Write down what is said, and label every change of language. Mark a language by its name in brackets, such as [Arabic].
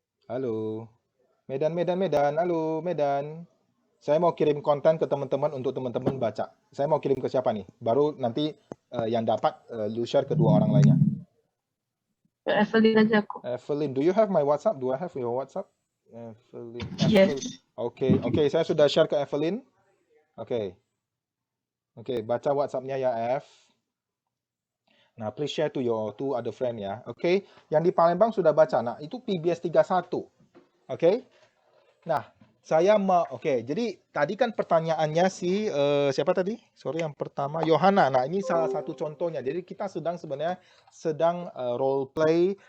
[Indonesian] Halo. Medan. Halo, Medan. Saya mau kirim konten ke teman-teman untuk teman-teman baca. Saya mau kirim ke siapa nih? Baru nanti yang dapat lu share ke 2 orang lainnya. Evelyn aja aku. [English] Evelyn, do you have my WhatsApp? Do I have your WhatsApp? [Indonesian] Evelyn. [English] Yes. [Indonesian] Oke, saya sudah share ke Evelyn. Oke, baca WhatsApp-nya ya, F. [English] Nah, please share to your 2 other friend ya. [Indonesian] Oke, yang di Palembang sudah baca. Nah, itu PBS 31. Oke. Nah, saya mau jadi tadi kan pertanyaannya siapa tadi? Sorry, yang pertama Yohana. Nah, ini salah satu contohnya. Jadi kita sebenarnya sedang role play.